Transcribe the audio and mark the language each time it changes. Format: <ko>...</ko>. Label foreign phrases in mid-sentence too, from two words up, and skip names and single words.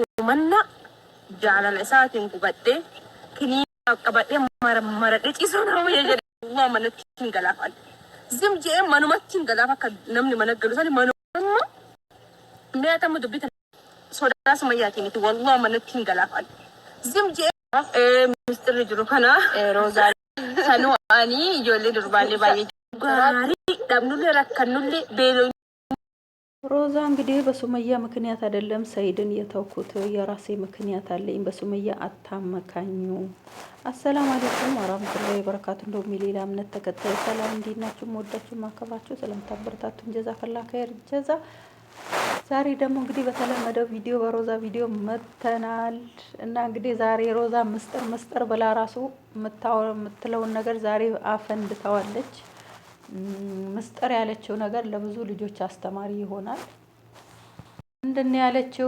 <om>manna jaalala isaatiin gubadhee kiniina qabadhee maradhee ciisuu na wayya jedhee waa manatti hin galaafan zimjee manumatti hin galaaf akka namni mana galu sani manuma meetamu dubbita sodaa sumayyaatiin itti wallah manatti hin galaafan zimjee mistirri jiru kana roozaa sanuu ani ijoollee durbaallee baay'ee gaarii dhabnullee rakkannullee beeloo</om> <am>ሮዛ እንግዲህ በሱመያ ምክንያት አይደለም ሰይድን የተውኩት የራሴ ምክንያት አለኝ በሱመያ አታመካኙ።</am> <ar>السلام عليكم ورحمة الله وبركاته።</ar> <am>እንደውም ሌላ እምነት ተከታይ ሰላም እንዲናችሁ ወዳችሁ ማከባችሁ ስለምታበረታቱን</am> <ar>جزاك الله خير</ar> <am>ጀዛ። ዛሬ ደግሞ እንግዲህ በተለመደው ቪዲዮ በሮዛ ቪዲዮ መተናል እና እንግዲህ ዛሬ ሮዛ ምስጥር ብላ ራሱ የምትለውን ነገር ዛሬ አፈንድታዋለች። ምስጥር ያለችው ነገር ለብዙ ልጆች አስተማሪ ይሆናል። ምንድነው ያለችው?</am>